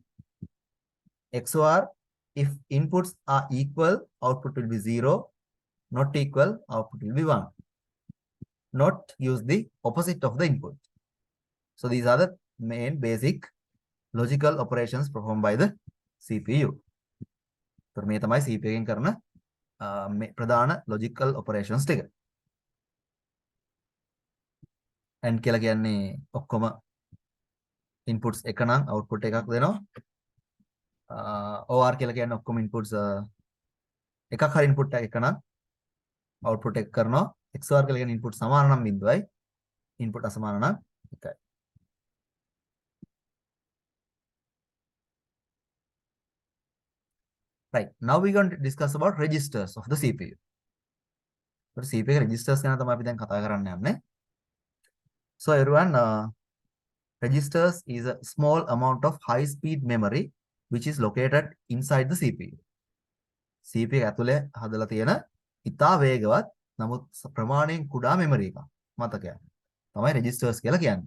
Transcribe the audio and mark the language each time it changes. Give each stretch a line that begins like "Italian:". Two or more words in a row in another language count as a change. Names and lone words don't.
English: XOR, if inputs are equal, output will be 0. Not equal, output will be 1. Not use the opposite of the input. So these are the main basic logical operations performed by the CPU.
Sinhala: So මේ තමයි CPU එකෙන් කරන ප්‍රධාන
English: logical operations
Sinhala: ටික. And කියලා කියන්නේ ඔක්කොම inputs එක නම් output එකක් දෙනවා. OR කියලා කියන්නේ ඔක්කොම inputs එකක් හරි input එක නම් output එක කරනවා. XOR කියලා කියන්නේ input සමාන නම් 0යි, input අසමාන නම් 1යි.
English: Right. Now we're going to discuss about registers of the CPU.
Sinhala: So
English: CPU registers
Sinhala: ගැන තමයි අපි දැන් කතා කරන්න යන්නේ.
English: So everyone, registers is a small amount of high-speed memory which is located inside the CPU.
Sinhala: CPU ඇතුලේ හදලා තියෙන ඉතා වේගවත් නමුත් ප්‍රමාණයෙන් කුඩා memory එකක් මතකයක් තමයි registers කියලා කියන්නේ.